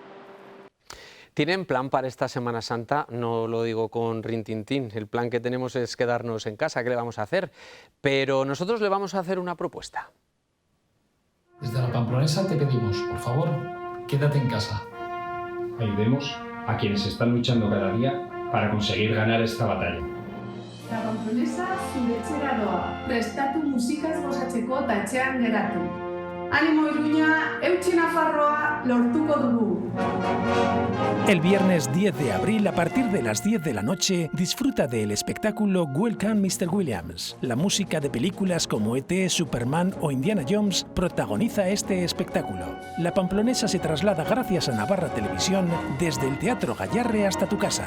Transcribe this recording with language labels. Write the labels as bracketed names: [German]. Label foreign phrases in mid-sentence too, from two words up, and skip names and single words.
[Spanish] ¿Tienen plan para esta Semana Santa? No lo digo con rintintín, el plan que tenemos es quedarnos en casa, ¿qué le vamos a hacer? Pero nosotros le vamos a hacer una propuesta. Desde la Pamplonesa te pedimos, por favor, quédate en casa. Ayudemos a quienes están luchando cada día para conseguir ganar esta batalla. [Basque] La Pamplonesa zure etxera doa, prestatu musikaz gozatzeko eta etxean geratu. Ánimo Iruña, eutsi Nafarroa, lortuko dugu. [Spanish] El viernes 10 de abril, a partir de las 10 de la noche, disfruta del espectáculo Welcome Mr. Williams. La música de películas como E.T., Superman o Indiana Jones protagoniza este espectáculo. La Pamplonesa se traslada gracias a Navarra Televisión desde el Teatro Gallarre hasta tu casa.